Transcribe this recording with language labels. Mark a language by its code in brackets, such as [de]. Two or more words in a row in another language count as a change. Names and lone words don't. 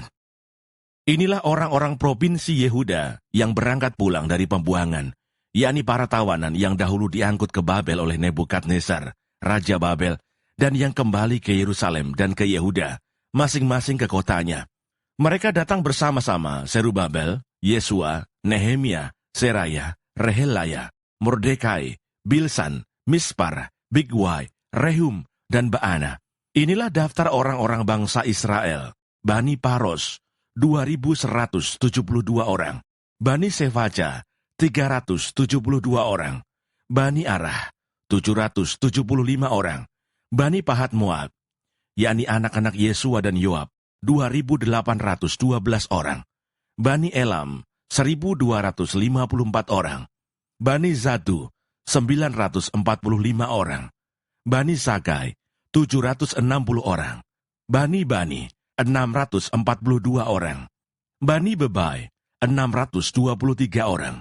[id] Inilah orang-orang provinsi Yehuda yang berangkat pulang dari pembuangan, yakni para tawanan yang dahulu diangkut ke Babel oleh Nebukadnezar, Raja Babel, dan yang kembali ke Yerusalem dan ke Yehuda, masing-masing ke kotanya. Mereka datang bersama-sama Serubabel, Yesua, Nehemia, Seraya, Rehelaya, Mordekai, Bilsan, Mispar, Bigwai, Rehum, dan Baana. Inilah daftar orang-orang bangsa Israel. Bani Paros, 2.172 orang. Bani Sefaja, 372 orang. Bani Arah, 775 orang. Bani Pahat Moab, yakni anak-anak Yesua dan Yoab, 2.812 orang. Bani Elam, 1.254 orang. Bani Zatu, 945 orang. Bani Sakai, 760 orang. Bani, 642 orang. Bani Bebai, 623 orang.